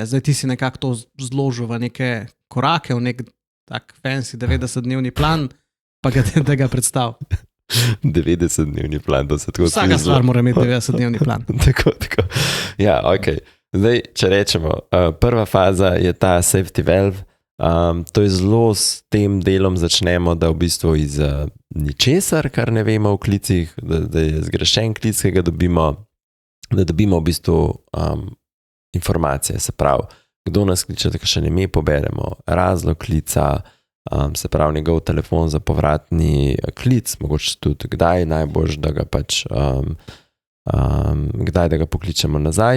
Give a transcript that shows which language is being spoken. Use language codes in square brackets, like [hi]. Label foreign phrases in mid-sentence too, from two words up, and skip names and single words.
[sl] Zdaj ti si nekako to zložil v neke korake, v nek tak fancy 90-dnevni plan, pa ga tega predstav. 90-dnevni plan, da se tako smislo. Vsaka stvar mora imeti 90-dnevni plan. Tako. Ja, ok. Zdaj, če rečemo, prva faza je ta [en] safety valve. [sl] To je zelo s tem delom začnemo, da v bistvu iz ničesar, kar ne vemo v klicih, da je zgrešen klic, ki ga dobimo, da dobimo v bistvu informacije, se pravi, kdo nas kliče, da še ne ime poberemo, razlog klica, se pravi njegov telefon za povratni klic, mogoče tudi kdaj najbolj, da ga pač kdaj da ga pokličemo nazaj.